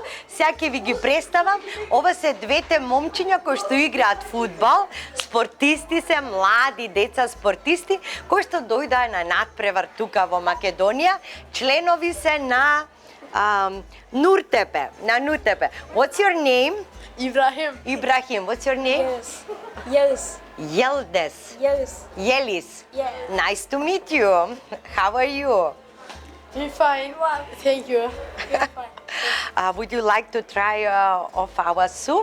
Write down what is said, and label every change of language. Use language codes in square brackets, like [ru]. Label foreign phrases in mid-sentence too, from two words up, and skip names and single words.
[mk] Сега ќе ви ги представам, ова се двете момчиња кои што играат фудбал, спортисти се, млади деца спортисти, кои што дојдаа на надпревар тука во Македонија, членови се на Нуртепе, [en] What's your name? Ibrahim, what's your name? Yeldes. Yelis. Yeah. Nice to meet you. How are you? You're fine. Thank you. You're fine. Would you like to try of our soup?